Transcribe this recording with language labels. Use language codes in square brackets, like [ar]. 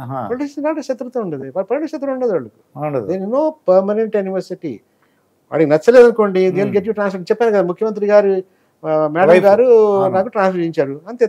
[en] Politicians not a [te] శత్రుత్వం ఉండదు, politics శత్రుత్వం ఉండదు వాళ్ళకు. [en] There is no permanent animosity. [te] వాడికి నచ్చలేదు అనుకోండి, [en] They will get you transfer. [te] చెప్పాను కదా, ముఖ్యమంత్రి గారు మేడం గారు నాకు ట్రాన్స్ఫర్ చేయించారు అంతే.